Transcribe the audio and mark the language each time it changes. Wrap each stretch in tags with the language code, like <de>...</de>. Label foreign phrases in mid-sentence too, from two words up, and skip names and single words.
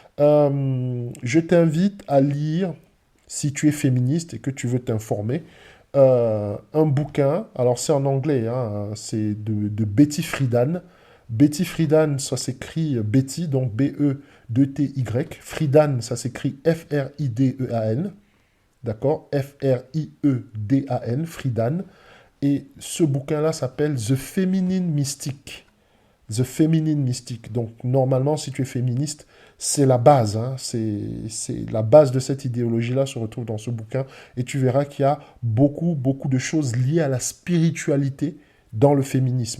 <fr>Je t'invite à lire, si tu es féministe et que tu veux t'informer, un bouquin. Alors, c'est en anglais, hein, c'est de Betty Friedan. Betty Friedan, ça s'écrit Betty, donc B-E-2-T-Y. Friedan, ça s'écrit F-R-I-D-E-A-N. D'accord? F-R-I-E-D-A-N, Friedan. Et ce bouquin-là s'appelle The Feminine Mystic. The Feminine Mystic. Donc, normalement, si tu es féministe, c'est la base. Hein. C'est la base de cette idéologie-là se retrouve dans ce bouquin. Et tu verras qu'il y a beaucoup, beaucoup de choses liées à la spiritualité dans le féminisme.</fr>